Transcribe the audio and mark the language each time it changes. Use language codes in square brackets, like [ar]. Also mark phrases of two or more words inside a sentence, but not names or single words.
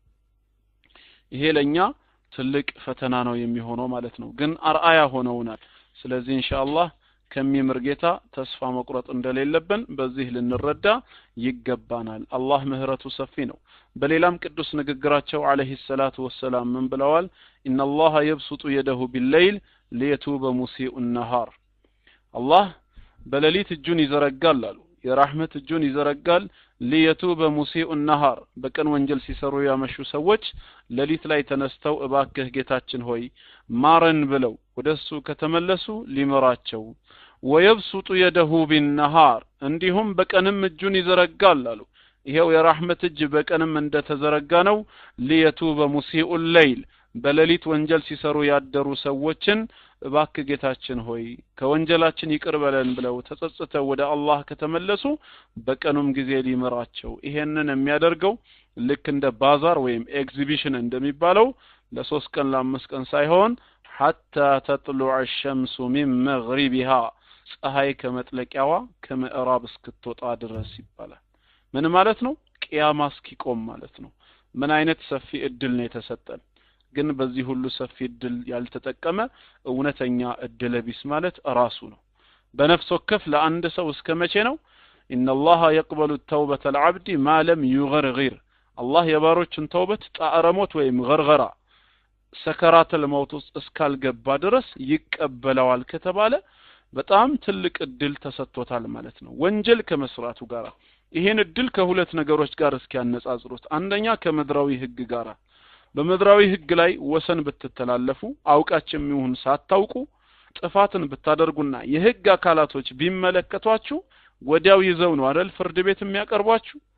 [am] ይሄ ለኛ ትልቅ ፈተና ነው የሚሆነው ማለት ነው ግን አርአያ ሆነውናል ስለዚህ ኢንሻአላህ ከሚምር ጌታ ተስፋ መቁረጥ እንደሌለብን በዚህ ልንረዳ ይገባናል አላህ ምህረቱ ሰፊ ነው በሌላም ቅዱስ ንግግራቸው [ar] عليه الصلاة والسلام [am] ምን ብለዋል [ar] إن الله يبسط يده بالليل ليتوب مسيء النهار [am] አላህ በሌሊት እጁን ይዘረጋል አሉ የራህመት እጁን ይዘረጋል [ar] ليتوب مسيء النهار [am] በቀን ወንጀል ሲሰሩ ያመሹ ሰዎች ሌሊት ላይ ተነስተው እባክህ ጌታችን ሆይ ማረን ብለው ወደሱ ከተመለሱ ሊመራቸው [ar] ويبسط يده بالنهار [am] እንዲሁም በቀንም እጁን ይዘረጋል አሉ ይሄው የራህመት እጅ በቀንም እንደተዘረጋ ነው [ar] ليتوب مسيء الليل [am] በሌሊት ወንጀል ሲሰሩ ያደሩ ሰዎችን እባክህ ጌታችን ሆይ ከወንጀላችን ይቅር በለን ብለው ተጸጽተው ወደ አላህ ከተመለሱ በቀኑም ጊዜ ሊመራቸው ይሄንን የሚያደርገው ልክ እንደ ባዛር ወይም ኤግዚቢሽን እንደሚባለው ለ3 ቀን ለ5 ቀን ሳይሆን [ar] حتى تطلع الشمس من مغربها [am] ፀሐይ ከመጥለቂያዋ ከምዕራብ እስክትወጣ ድረስ ይባላል ምን ማለት ነው ቂያማ እስኪቆም ማለት ነው ምን አይነት ሰፊ እድል ነው የተሰጠን ግን በዚህ ሁሉ ሰፊ እድል ያልተጠቀመ እውነተኛ እድል ቢስ ማለት ራሱ ነው በነፍስ ወከፍ ለአንድ ሰው እስከመቼ ነው [ar] إن الله يقبل التوبة العبد ما لم يغرغر [am] አላህ የባሮችን ተውበት ጣዕረሞት ወይም ገርገራ [ar] سكرات الموت [am] እስካልገባ ድረስ ይቀበለዋል ከተባለ በጣም ትልቅ እድል ተሰጥቶታል ማለት ነው ወንጀል ከመስራቱ ጋር ይሄን እድል ከሁለት ነገሮች ጋር እስኪያነጻጽሩት አንደኛ ከምድራዊ ህግ ጋር በምድራዊ ህግ ላይ ወሰን ብትተላለፉ አውቃችሁም ይሁን ሳታውቁ ጥፋትን ብታደርጉና የህግ አካላቶች ቢመለከቷችሁ ወዲያው ይዘው ነው አይደል ፍርድ ቤት የሚያቀርቧችሁ